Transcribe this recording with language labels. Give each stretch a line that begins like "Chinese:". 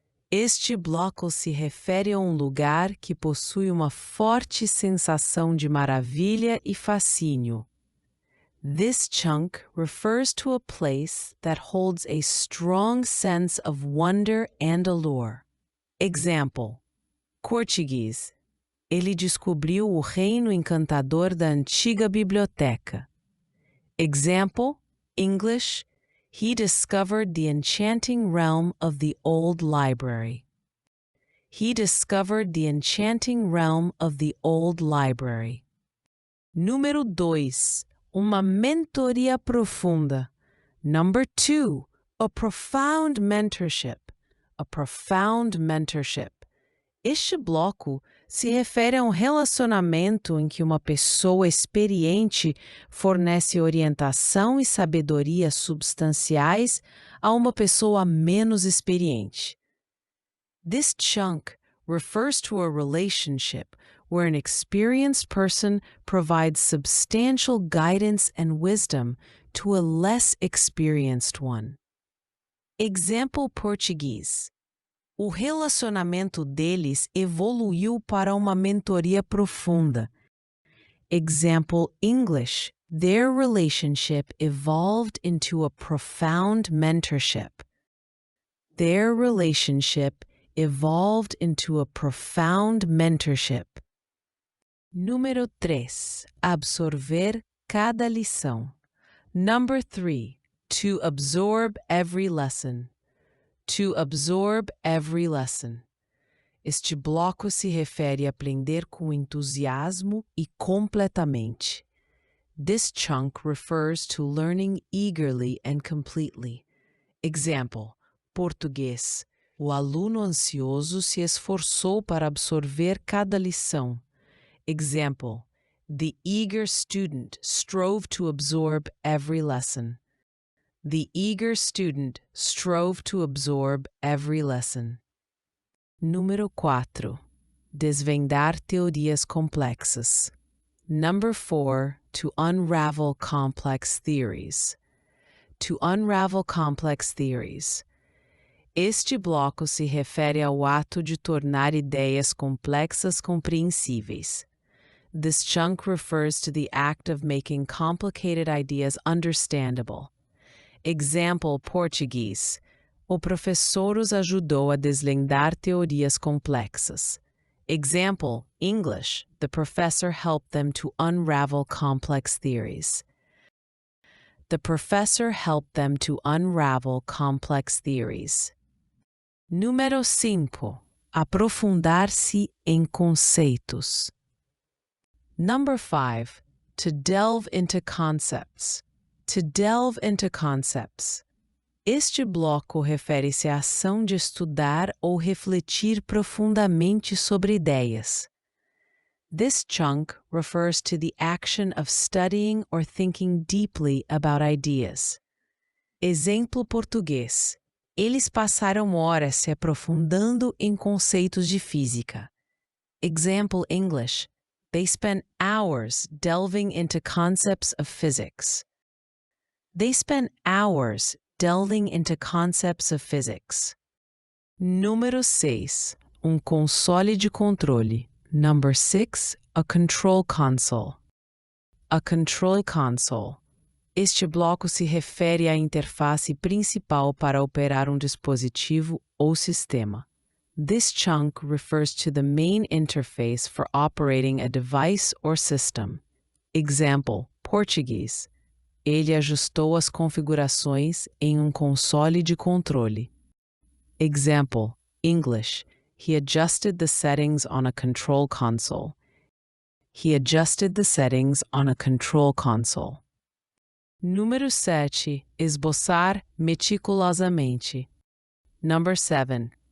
Portuguese: Este bloco se refere a lugar que possui uma forte sensação de maravilha e fascínio.
English: This chunk refers to a place that holds a strong sense of wonder and allure. Example: Português.
Portuguese: Ele descobriu o reino encantador da antiga biblioteca.
English: Example: English. He discovered the enchanting realm of the old library. He discovered the enchanting realm of the old library.
Portuguese: Número 2. Uma mentoria profunda.
English: Number 2. A profound mentorship. A profound mentorship.
Portuguese: Este bloco se refere a relacionamento em que uma pessoa experiente fornece orientação e sabedoria substanciais a uma pessoa menos experiente.
English: This chunk refers to a relationship where an experienced person provides substantial guidance and wisdom to a less experienced one. Example Português.
Portuguese: O relacionamento deles evoluiu para uma mentoria profunda.
English: Example English. Their relationship evolved into a profound mentorship. Their relationship evolved into a profound mentorship.
Portuguese: Número 3. Absorver cada lição.
English: Number 3. To absorb every lesson. To absorb every lesson.
Portuguese: Este bloco se refere a aprender com entusiasmo e completamente.
English: This chunk refers to learning eagerly and completely. Example: Português.
Portuguese: O aluno ansioso se esforçou para absorver cada lição.
English: Example: The eager student strove to absorb every lesson. The eager student strove to absorb every lesson.
Portuguese: Número 4. Desvendar teorias complexas.
English: Number 4. To unravel complex theories. To unravel complex theories.
Portuguese: Este bloco se refere ao ato de tornar ideias complexas compreensíveis.
English: This chunk refers to the act of making complicated ideas understandable. Example Português.
Portuguese: O professor os ajudou a desvendar teorias complexas.
English: Example English. The professor helped them to unravel complex theories. The professor helped them to unravel complex theories.
Portuguese: Número 5. Aprofundar-se em conceitos.
English: Number 5. To delve into concepts. To delve into concepts.
Portuguese: Este bloco refere-se à ação de estudar ou refletir profundamente sobre ideias.
English: This chunk refers to the action of studying or thinking deeply about ideas.
Portuguese: Exemplo português. Eles passaram horas se aprofundando em conceitos de física.
English: Example English. They spent hours delving into concepts of physics. They spent hours delving into concepts of physics.
Portuguese: Número 6. Console de controle.
English: Number 6. A control console. A control console.
Portuguese: Este bloco se refere à interface principal para operar dispositivo ou sistema.
English: This chunk refers to the main interface for operating a device or system. Example, Português.
Portuguese: Ele ajustou as configurações em console de controle.
English: Example, English. He adjusted the settings on a control console. He adjusted the settings on a control console.
Portuguese: Número 7. Esboçar meticulosamente.
English: Number 7.